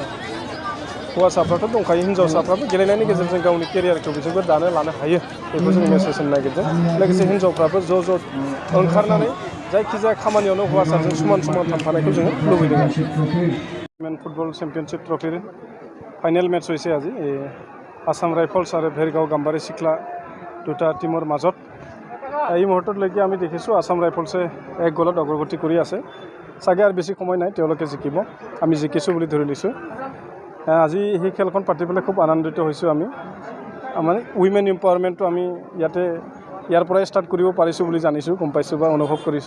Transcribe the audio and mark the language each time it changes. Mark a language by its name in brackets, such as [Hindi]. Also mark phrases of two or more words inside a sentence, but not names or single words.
[Bodo] हौवासाफ्राथ' दंखायो, हिन्जावसाफ्राबो गेलेनायनि गेजेरजों गावनि केरियारखौ बिसोरबो दानो लानो हायो बेखौ जोङो मेसेज होनो नागिरदों। लोगोसे हिन्जावफ्राबो ज' ओंखारनानै जायखिजाया खामानियावनो हौवासाजों समान थांफानायखौ जोङो लुबैदों आरोखि। [English] football championship trophyর final match [Assamese] হৈছে আজি আসাম রাইফলস और भेरगाव गाम्बारी सिख्ला দুটা টিমৰ মাজত। এই মুহূৰ্তলৈকে আমি দেখিছোঁ আসাম ৰাইফলছে 1 গলত অগ্ৰগতি কৰি আছে। চাগে আৰু বেছি সময় নাই, তেওঁলোকে জিকিব, আমি জিকিছোঁ বুলি ধৰি লৈছোঁ। আজি সেই খেলখন পাতি পেলাই খুব আনন্দিত হৈছোঁ আমি। মানে [English] women empowermentটো [Assamese] আমি ইয়াৰ পৰাই ষ্টাৰ্ট কৰিব পাৰিছোঁ বুলি জানিছোঁ, গম পাইছোঁ বা অনুভৱ কৰিছোঁ।